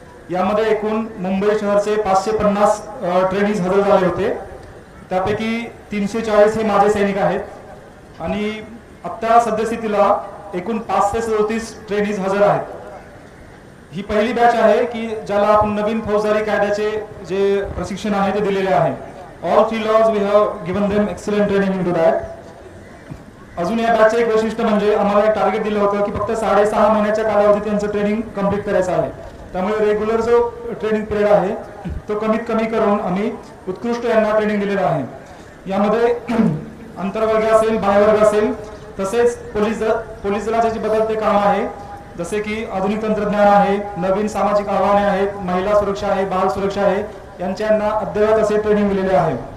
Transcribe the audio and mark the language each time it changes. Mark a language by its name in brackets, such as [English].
[Marathi] यामध्ये एकूण मुंबई शहरचे 550 ट्रेनिंग्स हजर झाले होते। त्यापैकी 340 हे माझे सैनिक आहेत आणि आता सद्यस्थितीला एकूण 537 ट्रेनिंग्स हजर आहेत। ही पहिली बॅच आहे की ज्याला आपण नवीन फौजदारी कायद्याचे जे प्रशिक्षण आहे ते दिलेले आहे। [English] All 3 laws we have given them excellent training into that. [Marathi] अजून या बॅचचे एक वैशिष्ट्य म्हणजे आम्हाला एक टार्गेट दिलं होतं की फक्त 6.5 महिन्याच्या कालावधीत त्यांचं ट्रेनिंग कंप्लीट करायचं आहे। त्यामुळे रेग्युलर जो ट्रेनिंग पिरियड आहे तो कमीत कमी करून आम्ही उत्कृष्ट यांना ट्रेनिंग दिलेलं आहे। यामध्ये आंतरवर्ग असेल, बाह्यवर्ग असेल, तसेच पोलीस दलाचे बदलते काम आहे, जसे की आधुनिक तंत्रज्ञान आहे, नवीन सामाजिक आव्हाने आहेत, महिला सुरक्षा आहे, बाल सुरक्षा आहे, यांच्यांना अद्ययावत असे ट्रेनिंग दिलेले आहे।